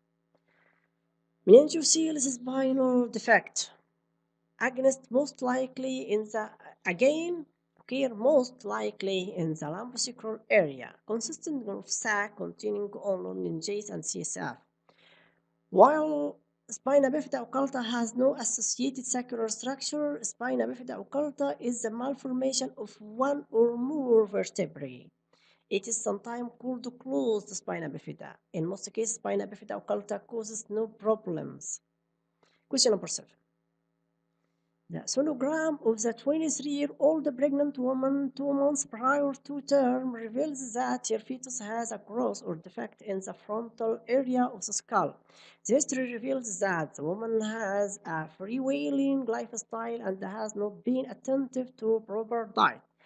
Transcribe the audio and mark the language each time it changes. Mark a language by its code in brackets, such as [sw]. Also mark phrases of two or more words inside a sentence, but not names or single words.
[en] Meningocele is a spinal defect. Agenesis most likely in the occur most likely in the lumbosacral area, consisting of sac containing only meninges and CSF. While spina bifida occulta has no associated saccular structure, spina bifida occulta is the malformation of one or more vertebrae. It is sometimes called closed spina bifida. In most cases, spina bifida occulta causes no problems. Question number 7. The sonogram of the 23-year-old pregnant woman 2 months prior to term reveals that her fetus has a growth or defect in the frontal area of the skull. The history reveals that the woman has a freewheeling lifestyle and has not been attentive to proper diet.